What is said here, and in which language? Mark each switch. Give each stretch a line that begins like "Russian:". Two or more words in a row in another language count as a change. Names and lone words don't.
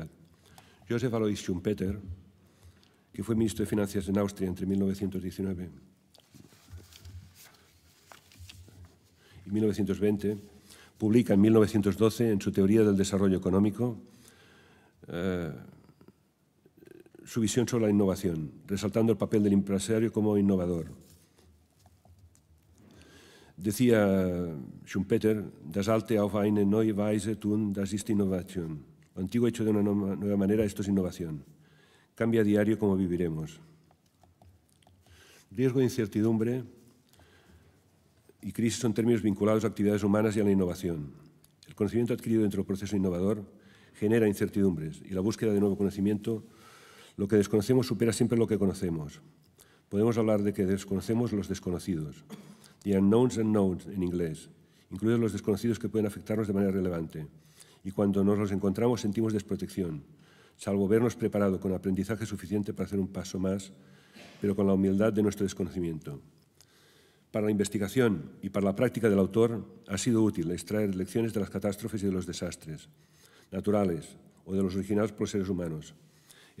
Spanish: Joseph Alois Schumpeter, que fue ministro de Finanzas en Austria entre 1919 y 1920, publica en 1912, en su Teoría del Desarrollo Económico, su visión sobre la innovación, resaltando el papel del empresario como innovador.
German: Decía Schumpeter, das Alte auf eine neue Weise tun, das ist Innovation.
Spanish: Lo antiguo hecho de una nueva manera, esto es innovación. Cambia a diario como viviremos. Riesgo de incertidumbre y crisis son términos vinculados a actividades humanas y a la innovación. El conocimiento adquirido dentro del proceso innovador genera incertidumbres y la búsqueda de nuevo conocimiento, lo que desconocemos supera siempre lo que conocemos. Podemos hablar de que desconocemos los desconocidos.
English: The unknowns and knowns
Spanish: en inglés, incluidos los desconocidos que pueden afectarnos de manera relevante. Y cuando nos los encontramos sentimos desprotección, salvo vernos preparado con aprendizaje suficiente para hacer un paso más, pero con la humildad de nuestro desconocimiento. Para la investigación y para la práctica del autor ha sido útil extraer lecciones de las catástrofes y de los desastres naturales o de los originados por los seres humanos.